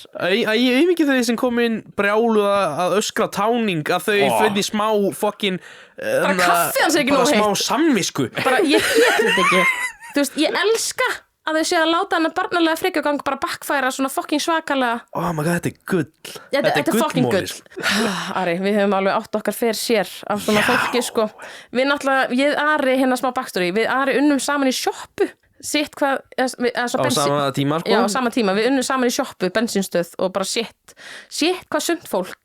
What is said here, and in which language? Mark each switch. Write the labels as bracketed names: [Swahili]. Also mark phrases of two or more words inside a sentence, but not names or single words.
[Icelandic] Ég hef ekki þau sem kom inn brjálu að öskra táning að þau finni smá fokkin bara kaffið hans er ekki nóg heitt. Bara smá samvisku. Bara, ég get þetta ekki. Þú veist, ég elska að þau séu að láta hennar barnalega frekjugang bara backfæra svona fokkin svakalega. [English] Oh my god, [Icelandic] þetta er gull. Þetta er fokkin gull. Ari, við höfum alveg átt okkar fyrir sér af svona fólki, sko. Við náttúrulega, ég Ari hérna smá backstory, við Ari unnum saman í sjoppu. Sitt hvað, á sama tíma, sko. Já, á sama tíma, við unnum saman í sjoppu, bensínstöð og bara sitt hvað sumt fólk